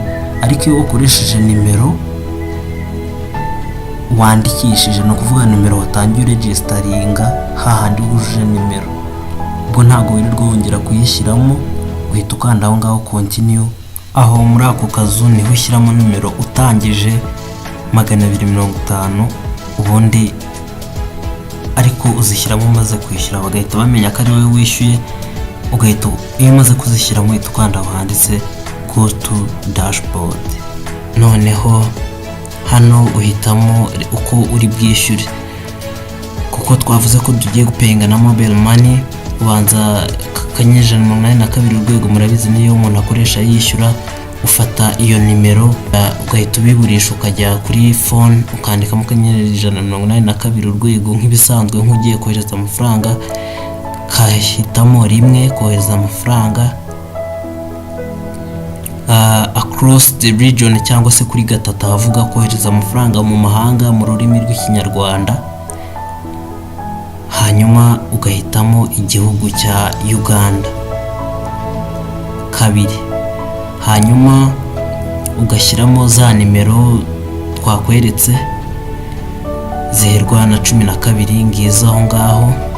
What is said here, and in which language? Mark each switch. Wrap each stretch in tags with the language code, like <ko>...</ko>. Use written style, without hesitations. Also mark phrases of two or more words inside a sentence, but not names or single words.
<rw>Ariko iyo ukoresheje nimero wandikishije, no kuvuga nimero watangiye registeringa hahandi wujuje nimero, ubwo ntago wirirwa wongera kuyishyiramo, uhita ukanda aho ngaho continue. Aho muri ako kazu niho ushyiramo nimero utangije 250, ubundi ariko uzishyiramo umaze kwishyura, bagahita bamenya ko ari wowe wishyuye. Ugahita iyo umaze kuzishyiramo uhita ukanda aho handitse</rw> <en>go to dashboard.</en> <rw>Noneho hano uhitamo uko uri bwishyure, kuko twavuze ko tugiye gupayinga na</rw> <en>mobile money.</en> <rw>Ubanza *182 urwego, murabizi niyo umuntu akoresha yishyura. Ufata iyo nimero ugahita ubiburisha, ukajya kuri phone ukandikamo *182 urwego nk'ibisanzwe nk'ugiye kohereza amafaranga. Kahitamo rimwe kohereza amafaranga</rw> <en>across the region,</en> <rw>cyangwa se kuri gatatu havuga kohereza amafaranga mu mahanga mu rurimi rw'Ikinyarwanda. Hanyuma ugahitamo igihugu cya Uganda 2. Hanyuma ugashyiramo za nimero twakweretse ziherwa na 12 ngizo aho ngaho.</rw>